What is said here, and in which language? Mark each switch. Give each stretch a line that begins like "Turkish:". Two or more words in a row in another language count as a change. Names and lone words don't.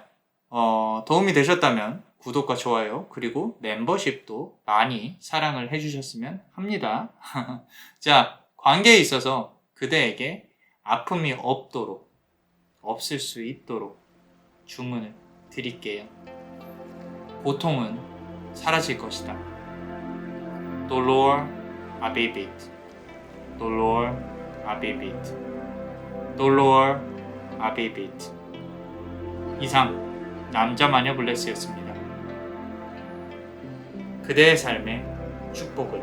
Korean: 도움이 되셨다면 구독과 좋아요 그리고 멤버십도 많이 사랑을 해주셨으면 합니다. 자, 관계에 있어서 그대에게 아픔이 없을 수 있도록 주문을 드릴게요. 고통은 사라질 것이다.
Latin: Dolor abibit. Dolor abibit. Dolor abibit.
Korean: 이상 남자마녀 블레스였습니다. 그대의 삶에 축복을.